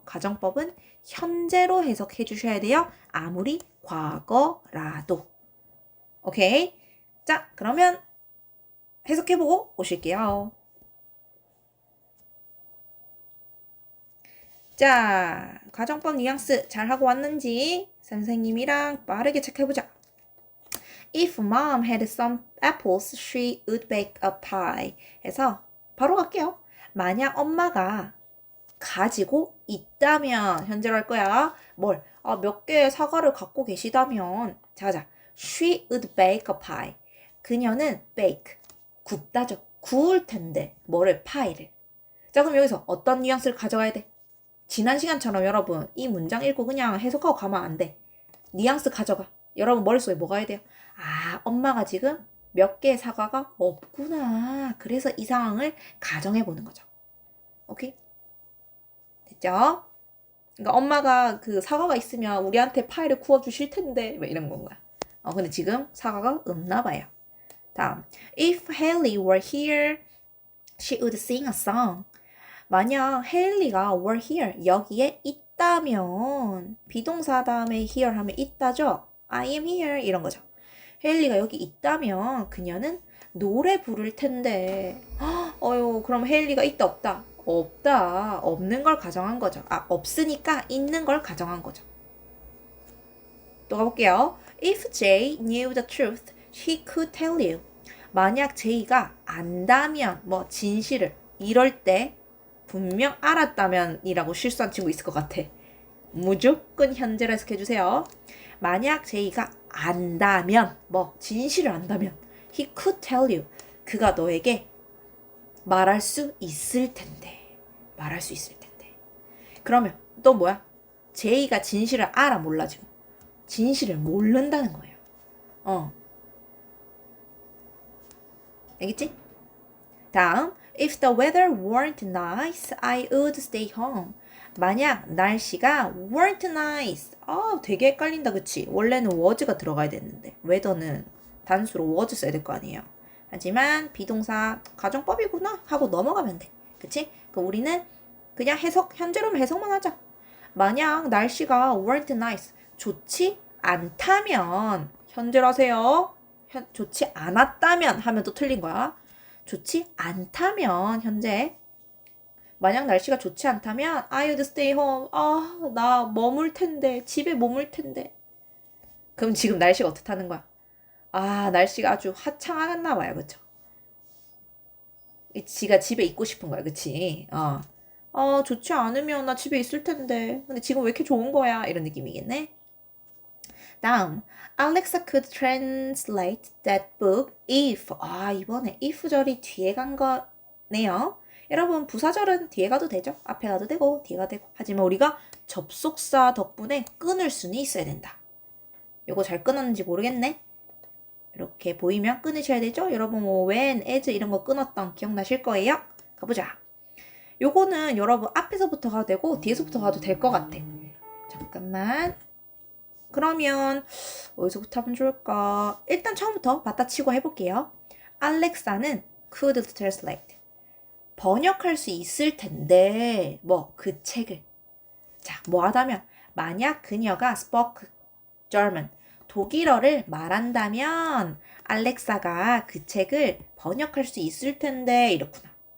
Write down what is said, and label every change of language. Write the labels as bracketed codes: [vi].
[ko] 가정법은 현재로 해석해 주셔야 돼요. 아무리 과거라도. 오케이? 자, 그러면 해석해보고 오실게요. 자, 가정법 뉘앙스 잘하고 왔는지 선생님이랑 빠르게 체크해보자. [en] If mom had some apples, she would bake a pie. [ko] 해서 바로 갈게요. 만약 엄마가 가지고 있다면 현재로 할 거야. 뭘? 몇 개의 사과를 갖고 계시다면 자자. [en] She would bake a pie. [ko] 그녀는 [en] bake. [ko] 굽다죠. 구울 텐데 뭐를? 파이를. 자, 그럼 여기서 어떤 뉘앙스를 가져가야 돼? 지난 시간처럼 여러분 이 문장 읽고 그냥 해석하고 가면 안 돼. 뉘앙스 가져가. 여러분 머릿속에 뭐가 해야 돼요? 엄마가 지금 몇 개의 사과가 없구나. 그래서 이 상황을 가정해보는 거죠. 오케이? 됐죠? 그러니까 엄마가 그 사과가 있으면 우리한테 파이를 구워주실 텐데 왜 이런 건 거야. 근데 지금 사과가 없나 봐요. 다음. [en] If Haley were here, she would sing a song. [ko] 만약 헤일리가 [en] were here, [ko] 여기에 있다면 비동사 다음에 here 하면 있다죠? [en] I am here [ko] 이런 거죠. 헤일리가 여기 있다면 그녀는 노래 부를 텐데 그럼 헤일리가 있다 없다? 없다. 없는 걸 가정한 거죠. 없으니까 있는 걸 가정한 거죠. 또 가볼게요. [en] If Jay knew the truth, he could tell you. [ko] 만약 제이가 안다면 진실을 이럴 때 분명 알았다면 이라고 실수한 친구 있을 것 같아. 무조건 현재로 해석해주세요. 만약 제이가 안다면, 뭐 진실을 안다면, [en] he could tell you. [ko] 그가 너에게 말할 수 있을 텐데. 말할 수 있을 텐데. 그러면 또 뭐야? 제이가 진실을 알아 몰라 지금. 진실을 모른다는 거예요. 알겠지? 다음, [en] if the weather weren't nice, I would stay home. [ko] 만약 날씨가 [en] weren't nice. [ko] 되게 헷갈린다, 그치? 원래는 was가 들어가야 됐는데 weather는 단수로 was 써야 될 거 아니에요. 하지만 비동사 가정법이구나 하고 넘어가면 돼. 그치? 그럼 우리는 그냥 현재로만 해석만 하자. 만약 날씨가 [en] weren't nice. [ko] 좋지 않다면, 현재로 하세요. 좋지 않았다면 하면 또 틀린 거야. 좋지 않다면, 현재. 만약 날씨가 좋지 않다면 [en] I would stay home. [ko] 나 머물 텐데. 집에 머물 텐데. 그럼 지금 날씨가 어떻다는 거야? 날씨가 아주 화창하겠나 봐요. 그쵸? 지가 집에 있고 싶은 거야. 그치? 좋지 않으면 나 집에 있을 텐데. 근데 지금 왜 이렇게 좋은 거야? 이런 느낌이겠네. [en] 다음, Alexa could translate that book if. [ko] 이번에 if절이 뒤에 간 거네요. 여러분, 부사절은 뒤에 가도 되죠? 앞에 가도 되고, 뒤에 가도 되고. 하지만 우리가 접속사 덕분에 끊을 수는 있어야 된다. 요거 잘 끊었는지 모르겠네. 이렇게 보이면 끊으셔야 되죠? 여러분, 뭐, when, as 이런 거 끊었던 기억나실 거예요? 가보자. 요거는 여러분 앞에서부터 가도 되고, 뒤에서부터 가도 될 것 같아. 잠깐만. 그러면 어디서부터 하면 좋을까? 일단 처음부터 받아치고 해볼게요. [en] 알렉사는 could translate. [ko] 번역할 수 있을 텐데 그 책을. 자, 뭐 하다면 만약 그녀가 [en] spoke German, [ko] 독일어를 말한다면 알렉사가 그 책을 번역할 수 있을 텐데 이렇구나.